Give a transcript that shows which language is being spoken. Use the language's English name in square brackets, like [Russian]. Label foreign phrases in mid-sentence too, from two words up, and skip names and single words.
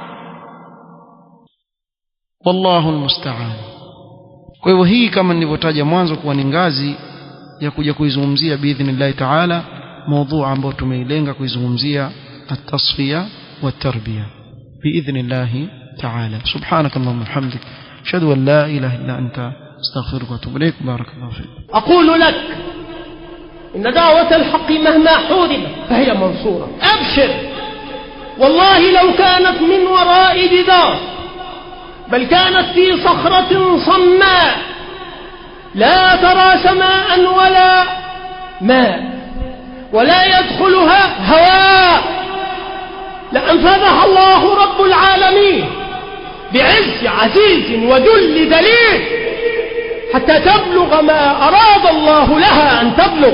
[Arabic] والله المستعان. [Swahili] Kwa hivyo hii kama nilivyotaja mwanzo kuwa ni ngazi ya kuja kuizungumzia [Arabic] بإذن الله تعالى [Swahili] mada ambayo tumeilenga kuizungumzia [Arabic] التصفية والتربية بإذن الله تعالى. سبحانك اللهم حمدك أشهد أن لا إله إلا أنت أستغفرك وأتوب إليك. بارك الله فيك. أقول لك إن دعوة الحق مهما حوربت فهي منصورة. أبشر، والله لو كانت من وراء جدار بل كانت في صخرة صماء لا ترى سماء ولا ماء ولا يدخلها هواء لأنفذها الله رب العالمين بعز عزيز وذل دليل حتى تبلغ ما أراد الله لها أن تبلغ.